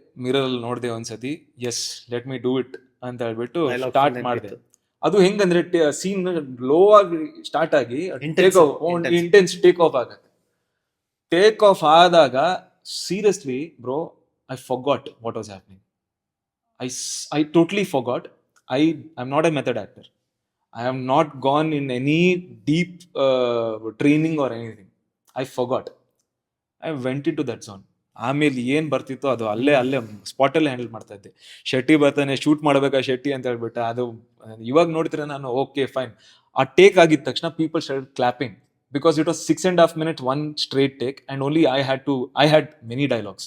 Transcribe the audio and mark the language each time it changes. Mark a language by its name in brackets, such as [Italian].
[Kannada] ಮಿರರಲ್ಲಿ ನೋಡಿದೆ ಒಂದ್ಸತಿ, [English] yes let me do it [Kannada] ಅಂತ ಹೇಳ್ಬಿಟ್ಟು ಸ್ಟಾರ್ಟ್ ಮಾಡಿದೆ. ಅದು ಹೆಂಗಂದ್ರೆ ಸೀನ್ ಲೋ ಆಗಿ ಸ್ಟಾರ್ಟ್ ಆಗಿ ಇಂಟೆನ್ಸ್ ಟೇಕ್ ಆಫ್ ಆಗತ್ತೆ. [English] Take off ಆದಾಗ seriously bro, I forgot what was happening. I totally forgot. I am not a method actor. I have not gone in any deep training or anything. I forgot. I went into that zone. [Kannada] ಆಮೇಲೆ ಏನು ಬರ್ತಿತ್ತು ಅದು ಅಲ್ಲೇ ಸ್ಪಾಟಲ್ಲೇ handle ಮಾಡ್ತಾ ಇದ್ದೆ. ಶೆಟ್ಟಿ ಬರ್ತಾನೆ, shoot ಮಾಡ್ಬೇಕಾ ಶೆಟ್ಟಿ ಅಂತ ಹೇಳ್ಬಿಟ್ಟು, ಅದು ಇವಾಗ ನೋಡ್ತೀರ ನಾನು ಓಕೆ ಫೈನ್. ಆ ಟೇಕ್ ಆಗಿದ ತಕ್ಷಣ [English] People started clapping because it was 6.5 minutes one straight take and only I had many dialogues.